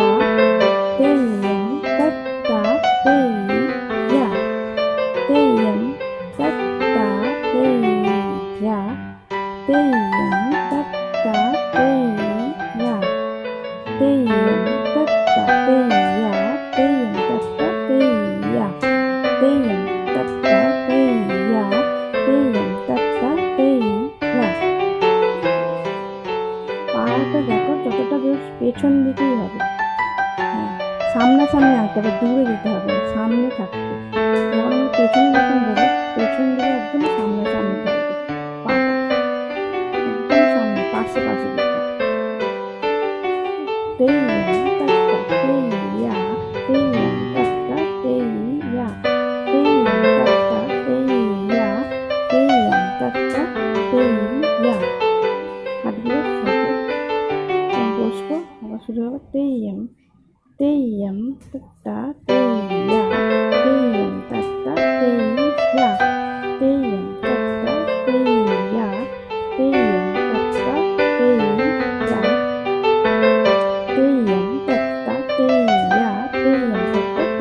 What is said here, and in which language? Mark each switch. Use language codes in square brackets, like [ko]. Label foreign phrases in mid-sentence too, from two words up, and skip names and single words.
[bn] তেইয়াম তত্তা তেইয়া তেইয়াম তত্তা তেইয়া তেইয়াম তত্তা তেইয়া তেইয়াম তত্তা তেইয়া তেইয়াম তত্তা তেইয়া তেইয়াম তত্তা তেইয়া তেইয়াম তত্তা তেইয়া। পাটা দেখো যতটা বেশ পেছন দিকেই হবে, সামনাসামনি আঁকতে হবে, দূরে যেতে হবে, সামনে থাকবে। যখন আমি পেছনে যখন দেবো, পেছন দিকে একদম সামনাসামনি থাকবে, পাটা একদম সামনে পাশে পাশে দিতে হবে। তেইয়াম তত্তা তেইয়া তেইয়াম তত্তা তেইয়া তেইয়াম তত্তা তেইয়া তেইয়াম তত্তা তেইয়া। হাতগুলো সাথে বসবো, আবার শুরু হবে তেইয়াম তেইয়াম তত্তা তেইয়া তেইয়াম তত্তা তেইয়া তেইয়াম তত্তা তেইয়া তেইয়াম তত্তা তেইয়া তেইয়াম তত্তা তেইয়া তেইয়াম তত্তা তেইয়া।